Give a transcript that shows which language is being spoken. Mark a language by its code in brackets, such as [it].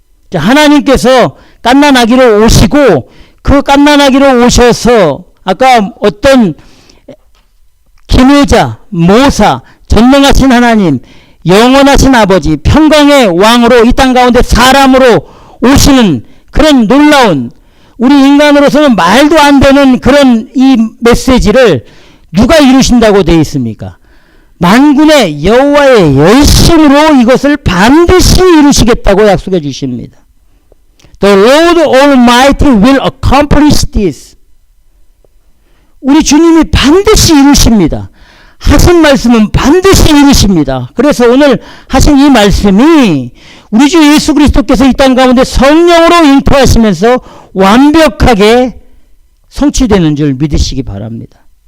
[ko] 자, 하나님께서 갓난아기로 오시고 그 갓난아기로 오셔서 아까 어떤 기묘자, 모사, 전능하신 하나님, 영원하신 아버지, 평강의 왕으로 이 땅 가운데 사람으로 오시는 그런 놀라운, 우리 인간으로서는 말도 안 되는 그런 이 메시지를 누가 이루신다고 되어 있습니까? 만군의 여호와의 열심으로 이것을 반드시 이루시겠다고 약속해 주십니다. [en] The Lord Almighty will accomplish this. [ko] 우리 주님이 반드시 이루십니다. 하신 말씀은 반드시 이루십니다. 그래서 오늘 하신 이 말씀이 우리 주 예수 그리스도께서 이 땅 가운데 성령으로 잉태하시면서 완벽하게 성취되는 줄 믿으시기 바랍니다.